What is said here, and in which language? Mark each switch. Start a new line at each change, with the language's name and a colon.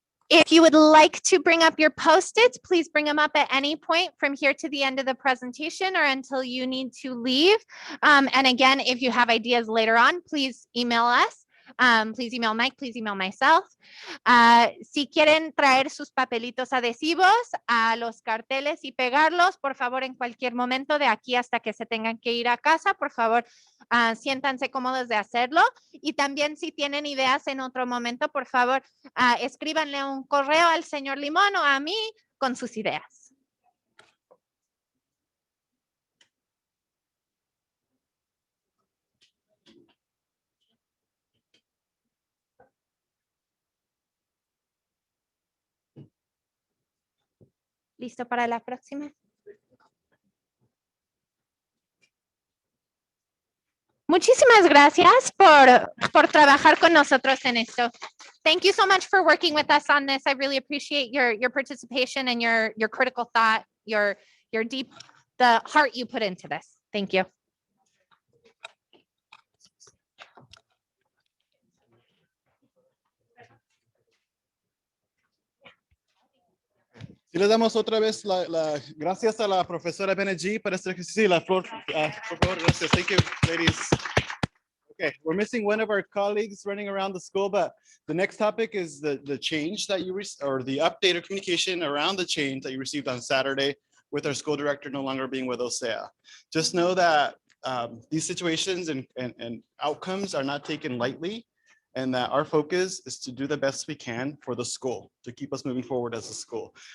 English: If you would like to bring up your Post-its, please bring them up at any point from here to the end of the presentation or until you need to leave. And again, if you have ideas later on, please email us. Please email Mike, please email myself.
Spanish: Si quieren traer sus papelitos adhesivos a los carteles y pegarlos, por favor, en cualquier momento de aquí hasta que se tengan que ir a casa, por favor, siéntanse cómodos de hacerlo. Y también si tienen ideas en otro momento, por favor, escríbanle un correo al señor Limón o a mí con sus ideas. ¿Listo para la próxima? Muchísimas gracias por trabajar con nosotros en esto.
English: Thank you so much for working with us on this. I really appreciate your participation and your critical thought, your the heart you put into this. Thank you.
Spanish: Y le damos otra vez gracias a la profesora Benegí para este ejercicio. La flor, por favor, gracias.
English: Thank you, ladies. Okay, we're missing one of our colleagues running around the school, but the next topic is the change that you or the update or communication around the change that you received on Saturday with our school director no longer being with OCEAA. Just know that these situations and outcomes are not taken lightly, and that our focus is to do the best we can for the school to keep us moving forward as a school.